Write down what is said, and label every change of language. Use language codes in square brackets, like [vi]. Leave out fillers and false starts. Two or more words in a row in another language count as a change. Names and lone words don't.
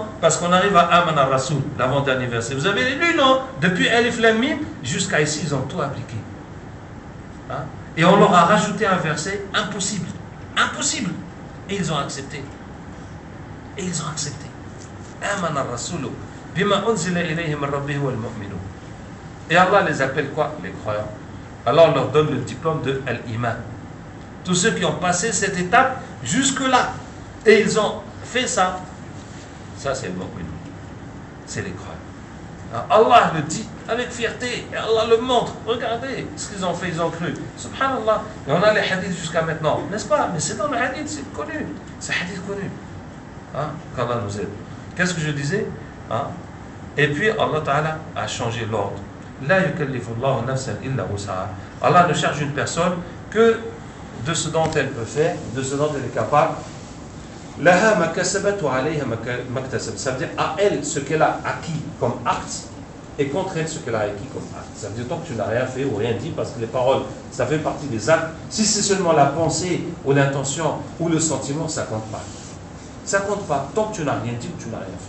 [fr] Parce qu'on arrive à Aman al-Rasoul, l'avant-dernier verset. Vous avez lu, non? Depuis Alif Lam Mim jusqu'à ici, ils ont tout appliqué. Hein? Et on leur a rajouté un verset impossible. Impossible. Et ils ont accepté. [ar] آمن الرسول بما أنزل إليه من ربه والمؤمنون. [fr] Et Allah les appelle quoi? Les croyants. Alors on leur donne le diplôme de Al-Iman. Tous ceux qui ont passé cette étape jusque-là. Et ils ont fait ça. Ça c'est le mu'min. C'est les croyants. Allah le dit avec fierté. Et Allah le montre. Regardez ce qu'ils ont fait, ils ont cru. Subhanallah. Et on a les hadiths jusqu'à maintenant. N'est-ce pas? Mais c'est dans le hadith, c'est connu. C'est hadith connu. Hein? Qu'Allah nous aide. Qu'est-ce que je disais? Hein? Et puis Allah Ta'ala a changé l'ordre. [ar] لا يكلف الله نفسا إلا وسعها. [fr] Allah ne charge une personne que de ce dont elle peut faire, de ce dont elle est capable. [ar] لها ما كسبت وعليها ما اكتسبت. [fr] Ça veut dire à elle ce qu'elle a acquis comme acte et contre elle ce qu'elle a acquis comme acte. Ça veut dire tant que tu n'as rien fait ou rien dit, parce que les paroles, ça fait partie des actes. Si c'est seulement la pensée ou l'intention ou le sentiment, ça compte pas. Ça compte pas tant que tu n'as rien dit ou tu n'as rien fait.